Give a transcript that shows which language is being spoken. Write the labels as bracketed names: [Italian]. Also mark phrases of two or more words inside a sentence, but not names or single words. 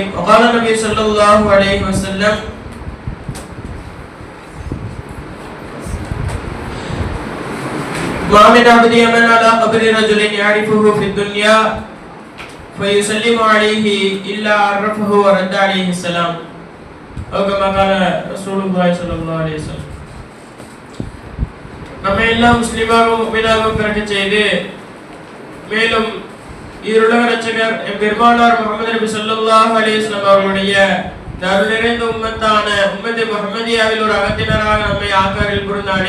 [Arabic] وقال النبي صلى الله عليه وسلم: ما من عبد يمن على قبر رجل يعرفه في الدنيا فيسلم عليه إلا عرفه ورد عليه السلام. أو كما قال رسول الله صلى الله عليه وسلم. [Tamil] நம்ம எல்லாம் முஸ்லிமாகவும் முஃமினாகவும் பிறக்கச் செய்து மேலும் ஈருலக ரட்சகர் பெருமானார் முஹம்மது நபி [Arabic] صلى الله عليه وسلم [Tamil] அவர்களுடைய அருள் நிறைந்த உம்மத்தான உம்மத்தே முஹம்மதியாவில் ஒரு அகத்தினராக நம்மை ஆக்காரில் புரிந்தானே.